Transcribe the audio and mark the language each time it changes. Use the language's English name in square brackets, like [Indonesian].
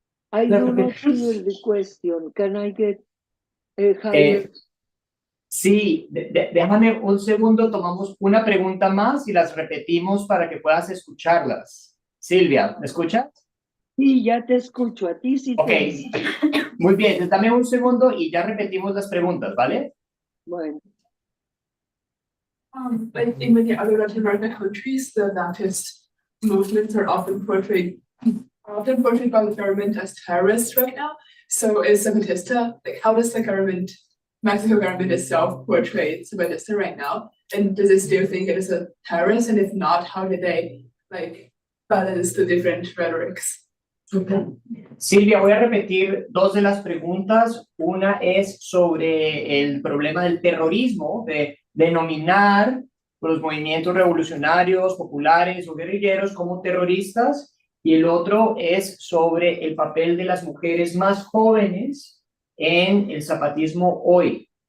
[English] I do not hear the question. Can I get a higher? [Spanish] Sí, déjame un segundo, tomamos una pregunta más y las repetimos para que puedas escucharlas. Silvia, ¿me escuchas? Sí, ya te escucho. A ti sí [English] Ok, [Spanish] te. muy bien, dame un segundo y ya repetimos las preguntas, ¿vale? Bueno. [English] Like in many other Latin American countries, the Zapatist movements are often portrayed by the government as terrorists right now. So is Zapatista, like how does the government, Mexico government itself, portray Zapatista right now? And does it still think it is a terrorist? And if not, how do they like balance the different rhetorics? [Spanish] Silvia, voy a repetir dos de las preguntas. Una es sobre el problema del terrorismo, de denominar los movimientos revolucionarios, populares o guerrilleros como terroristas, y el otro es sobre el papel de las mujeres más jóvenes en el zapatismo hoy.